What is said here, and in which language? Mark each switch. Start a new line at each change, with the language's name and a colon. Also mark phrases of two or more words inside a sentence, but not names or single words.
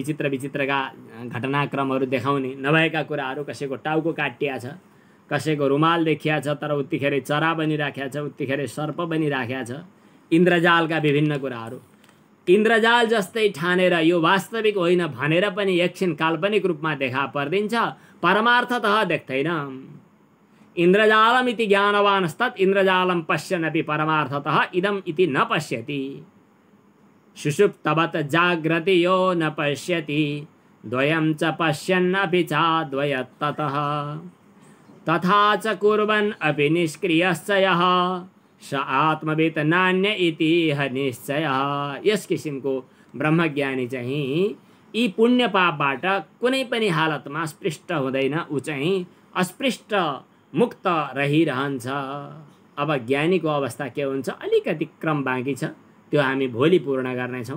Nepali: विचित्रका घटनाक्रमहरू देखाउने, नभएका कुराहरू, कसैको टाउको काटिया छ, कसैको रुमाल देखिया छ तर उत्तिखेर चरा बनिराखेको छ, उत्तिखेर सर्प बनिराखेको छ। इन्द्रजालका विभिन्न कुराहरू इन्द्रजाल जस्तै ठानेर यो वास्तविक होइन भनेर पनि एकछिन काल्पनिक रूपमा देखा परिदिन्छ, परमार्थतः देख्दैन।
Sanskrit: इन्द्रजालमिति ज्ञानवानस्तत् इन्द्रजालं पश्यन्नपि परमार्थतः इदम् इति न पश्यति। सुषुप्तवत् जाग्रति यो न पश्यति, द्वयं च पश्यन्नपि चाद्वयत्ततः। तथा च कुर्वन् अपि निष्क्रियश्च यः, स आत्मवित् नान्य इतिह निश्चयः।
Nepali: यस किसिमको ब्रह्मज्ञानी चाहिँ यी पुण्य पापबाट कुनै पनि हालतमा स्पृष्ट हुँदैन, ऊ चाहिँ अस्पृष्ट मुक्त रहिरहन्छ। अब ज्ञानीको अवस्था के हुन्छ, अलिकति क्रम बाँकी छ, त्यो हामी भोलि पूर्ण गर्नेछौँ।